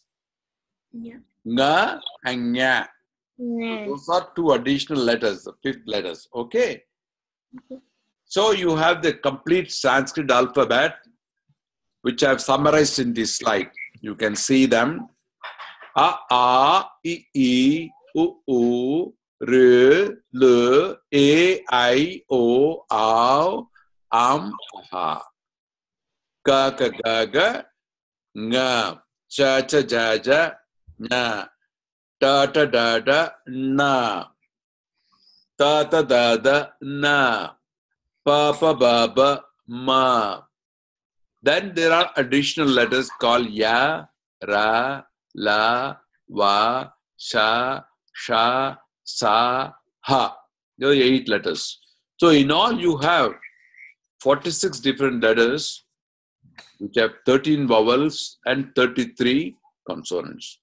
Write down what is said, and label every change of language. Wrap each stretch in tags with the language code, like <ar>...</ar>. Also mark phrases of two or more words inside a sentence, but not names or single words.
<en>Nga and nya. Those are 2 additional letters, the 5th letters. Okay? So, you have the complete Sanskrit alphabet, which I have summarized in this slide. You can see them. A, I, U, R, L, A, I, O, Au, Ha. Ka, ka, ga, ga, nga. Cha, cha, ja, ja, na. Ta, ta, da, da, na. Ta, ta, da, da, na. Pa, pa, ba, ba, ma. Then there are additional letters called ya, Ra, La, Va, Sha, Sha, Sa, Ha. There are 8 letters. So in all you have 46 different letters which have 13 vowels and 33 consonants.</en>